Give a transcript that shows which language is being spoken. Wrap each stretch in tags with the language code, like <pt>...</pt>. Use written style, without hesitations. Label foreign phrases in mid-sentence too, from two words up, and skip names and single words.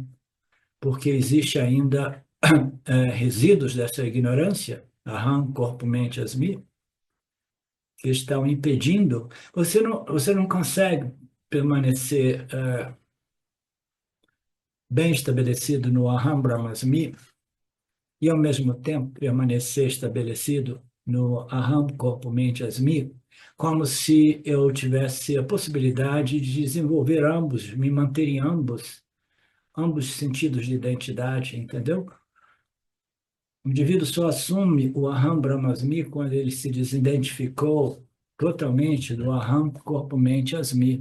<pt>Porque existe ainda resíduos dessa ignorância, aham, corpo, mente, asmi, que estão impedindo. Você não consegue permanecer bem estabelecido no</pt> <sa>aham, brahmasmi</sa> <pt>e, ao mesmo tempo, permanecer estabelecido no aham, corpo, mente, asmi, como se eu tivesse a possibilidade de desenvolver ambos, me manter em ambos sentidos de identidade, entendeu? O indivíduo só assume o</pt> <sa>Aham Brahmasmi</sa> <pt>quando ele se desidentificou totalmente do Aham Corpo Mente Asmi.</pt>